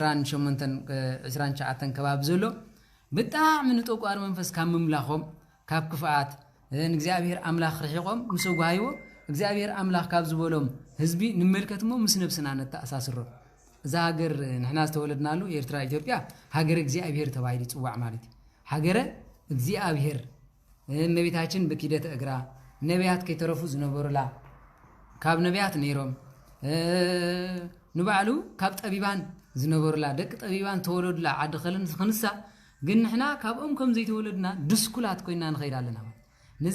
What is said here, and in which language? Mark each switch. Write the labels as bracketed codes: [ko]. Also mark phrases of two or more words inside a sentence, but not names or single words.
[ti] 29 ከባቢ ዘሎ ብጣዕሚ ንጠቋር መንፈስ ካብ ምምላኾም ካብ ክፍኣት ንእግዚኣብሔር ኣምላኽ ርሒቆም ምስ ጓሂቦ እግዚአብሔር አምላክ ካብ ዝበሎም ህዝቢ ንመልከትሞ ምስ ነብስና ነተኣሳስሮ እዛ ሀገር ንሕና ዝተወለድናሉ ኤርትራ ኢትዮጵያ ሀገር እግዚአብሔር ተባሂሉ ይጽዋዕ ማለት ሀገር እግዚአብሔር እመቤታችን በኪደት እግራ ነቢያት ከይተረፉ ዝነበሩላ ካብ ነቢያት ነይሮም ንባዕሉ ካብ ጠቢባን ዝነበሩላ ደቂ ጠቢባን ተወለዱላ ዓዲ ኸልን ክንሳ ግን ንሕና ካብኦም ከም ዘይተወለድና ድስኩላት ኮይና ንኸይድ ኣለና ነዚ